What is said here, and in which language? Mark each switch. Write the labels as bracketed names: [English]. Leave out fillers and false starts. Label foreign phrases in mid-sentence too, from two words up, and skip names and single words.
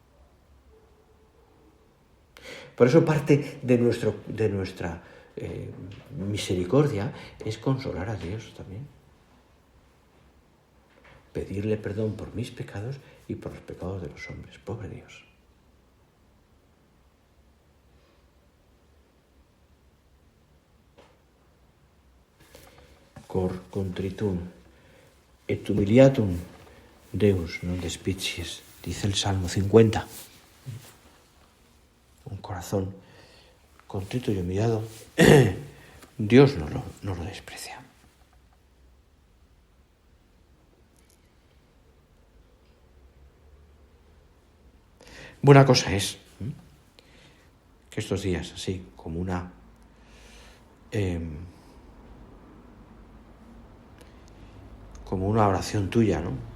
[Spanish] Por eso parte de nuestra misericordia es consolar a Dios también. Pedirle perdón por mis pecados y por los pecados de los hombres. Pobre Dios. [Latin] Cor contritum et humiliatum Deus non despicies, [Spanish] dice el Salmo 50. Un corazón contrito y humillado, Dios no lo desprecia. Buena cosa es que estos días, así como una oración tuya, ¿no?